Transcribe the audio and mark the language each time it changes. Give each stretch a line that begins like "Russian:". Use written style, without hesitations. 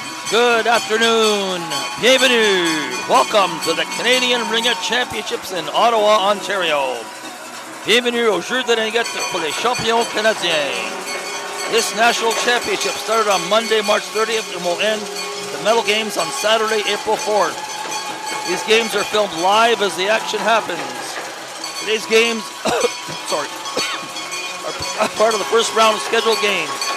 English: Good afternoon.
French: Bienvenue.
English: Welcome to the Canadian Ringette Championships in Ottawa, Ontario.
French: Bienvenue au jeu de Ringette pour les champions canadiens.
English: This national championship started on Monday, March 30th and will end the medal games on Saturday, April 4th. These games are filmed live as the action happens. Today's games are part of the first round of scheduled games.